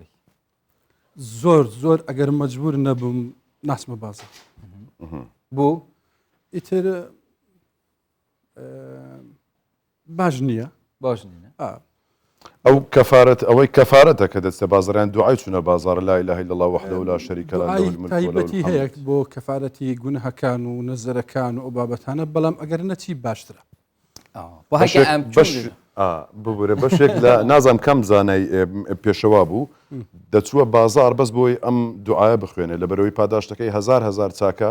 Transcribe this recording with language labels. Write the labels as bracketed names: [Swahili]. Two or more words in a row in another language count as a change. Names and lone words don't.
[Central Kurdish] زۆر ئەگەر مەجبور نەبووم ناسمە بازار بۆ ئیتر باش نییە باش نینە ئەو کەفارەت ئەوەی کەفارەتە کە دەستە بازاریان دوعای چوونە بازار [Arabic] لا إله إلا الله وحده لا شريك له له الملك وله [Central Kurdish] تایبەتی الحمد هەیە بۆ کەفارەتی گونەهەکان و نەزەرەکان و ئەو بابەتانە بەڵام ئەگەر نەچی باشترە بۆ هەکە ئەم ببورە بەشێک لە نازام کەم زانای پێشەوا بوو دەچووە بازار بەس بۆی ئەم دوعاە بخوێنێ لە بەرەوەی پاداشتەکەی هزار چاکە